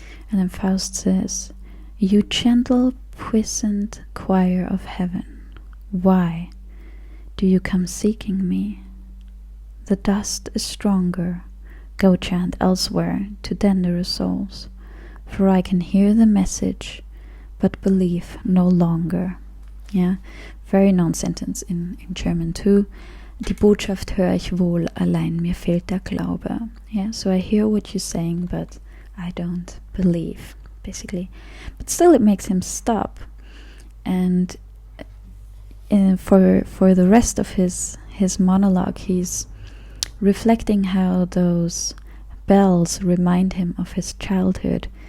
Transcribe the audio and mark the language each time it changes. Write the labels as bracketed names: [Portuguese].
[English] And then Faust says, "You gentle, puissant choir of heaven, why do you come seeking me? The dust is stronger, go chant elsewhere to tenderer souls, for I can hear the message, but believe no longer." Yeah, very non-sentence in German too. [German] "Die Botschaft höre ich wohl, allein mir fehlt der Glaube." [English] Yeah, so I hear what you're saying, but I don't believe, basically. But still it makes him stop. And for the rest of his monologue, he's reflecting how those bells remind him of his childhood.